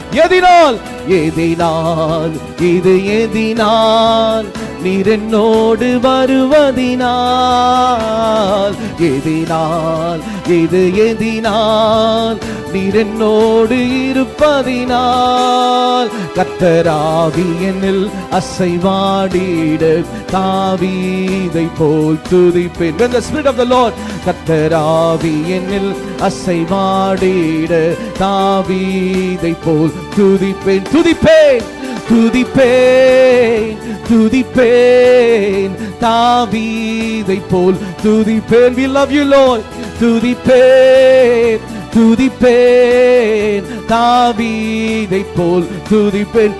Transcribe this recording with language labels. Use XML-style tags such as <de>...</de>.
<ta>எதினால் எதினால் இது எதினால் நீர் என்னோடு வருவதினால். எதினால் இது எதினால் நீர் என்னோடு இருப்பதினால். கர்த்தராவி என்னில் அசைவாடிட தாவீதை போல் துதிப்பேன்.</ta> <en>When the Spirit of the Lord,</en> <ta>கர்த்தராவி என்னில் அசைவாடிட தாவீதை போல் துதிப்பேன். துதிப்பேன் துதிப்பேன் துதிப்பேன் தாவீதை போல் துதிப்பேன்.</ta> <en>We love you Lord.</en> <ta>துதிப்பேன் துதிப்பேன் தாவீதை போல் துதிப்பேன்.</ta>